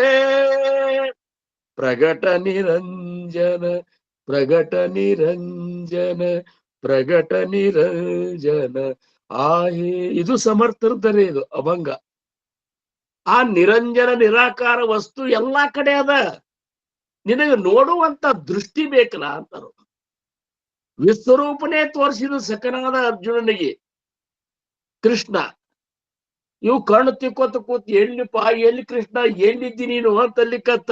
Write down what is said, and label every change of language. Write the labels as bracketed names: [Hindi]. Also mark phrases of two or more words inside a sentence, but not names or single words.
[Marathi] ಪ್ರಗಟ ನಿರಂಜನ ಪ್ರಗಟ ನಿರಂಜನ ಪ್ರಗಟ ನಿರಂಜನ ಆಹೇ. [Kannada] ಇದು ಸಮರ್ಥರ್ತಾರೆ, ಇದು ಅಭಂಗ. ಆ ನಿರಂಜನ ನಿರಾಕಾರ ವಸ್ತು ಎಲ್ಲಾ ಕಡೆ ಅದ, ನಿನಗೆ ನೋಡುವಂತ ದೃಷ್ಟಿ ಬೇಕಲ್ಲ ಅಂತಾರ. ವಿಶ್ವರೂಪನೇ ತೋರಿಸಿದ ಸಕನಾದ ಅರ್ಜುನನಿಗೆ ಕೃಷ್ಣ. ಇವು ಕಣ್ಣು ತಿಕ್ಕೋತ ಕೂತ್ ಎಲ್ಲಿ ಕೃಷ್ಣ ಎಲ್ಲಿದ್ದಿ ನೀನು ಅಂತಲ್ಲಿಕತ್ತ.